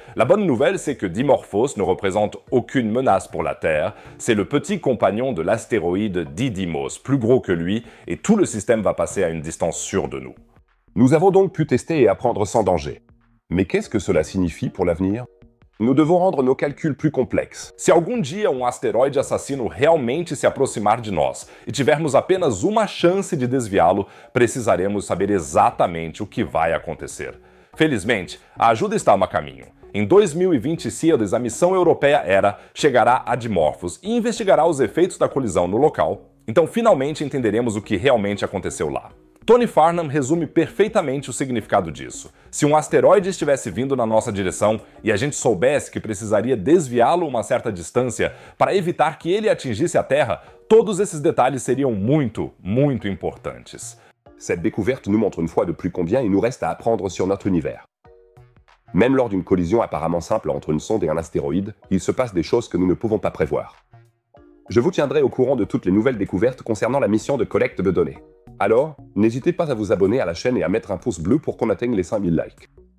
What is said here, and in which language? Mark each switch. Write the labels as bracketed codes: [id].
[fr] La bonne nouvelle, c'est que Dimorphos ne représente aucune menace pour la Terre, c'est le petit compagnon de l'astéroïde Didymos, plus gros que lui, et tout le système va passer à une distance sûre de nous. Nous avons donc pu tester et apprendre sans danger. Mais qu'est-ce que cela signifie pour l'avenir? Nous devons rendre nos calculs plus complexes. [pt] Se algum dia asteroide assassino realmente se aproximar de nós e tivermos apenas uma chance de desviá-lo, precisaremos saber exatamente o que vai acontecer. Felizmente, a ajuda está a caminho. Em 2026, a missão europeia ERA chegará a Dimorphos e investigará os efeitos da colisão no local. Então, finalmente entenderemos o que realmente aconteceu lá. Tony Farnham resume perfeitamente o significado disso. Se um asteroide estivesse vindo na nossa direção e a gente soubesse que precisaria desviá-lo uma certa distância para evitar que ele atingisse a Terra, todos esses detalhes seriam muito, muito importantes. [fr] Cette découverte nous montre une fois de plus combien il nous reste à apprendre sur notre univers. Même lors d'une collision apparemment simple entre une sonde et un astéroïde, il se passe des choses que nous ne pouvons pas prévoir. Je vous tiendrai au courant de toutes les nouvelles découvertes concernant la mission de collecte de données. Alors, n'hésitez pas à vous abonner à la chaîne et à mettre un pouce bleu pour qu'on atteigne les 5000 likes.